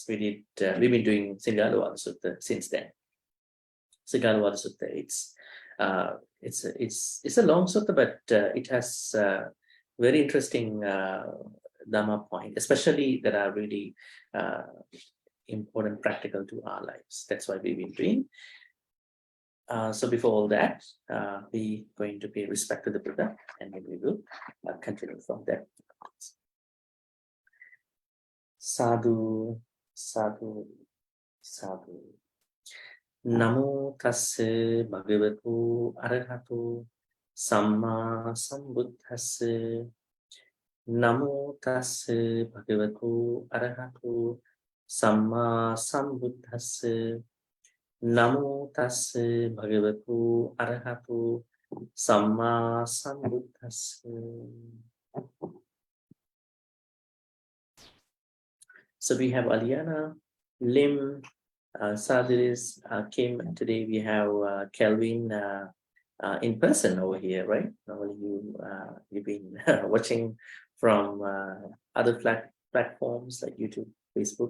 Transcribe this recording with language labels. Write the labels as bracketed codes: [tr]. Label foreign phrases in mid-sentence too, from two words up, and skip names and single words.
[en] We've been doing Sigālovāda Sutta since then. Sigālovāda Sutta, it's a long sutta, but it has very interesting Dhamma point, especially that are really important, practical to our lives. That's why we've been doing. So before all that, we're going to pay respect to the Buddha, and then we will continue from there. [pi] Sadhu, sadhu, sadhu. Namo tassa bhagavatu arahato samma sambuddhassa. Namo tassa bhagavatu arahato samma sambuddhassa. Namo tassa bhagavatu arahato samma sambuddhassa. [en] So we have Aliana, Lim, Sadhris, Kim. Today we have Kelvin in person over here, right? Normally you've been watching from other platforms like YouTube, Facebook.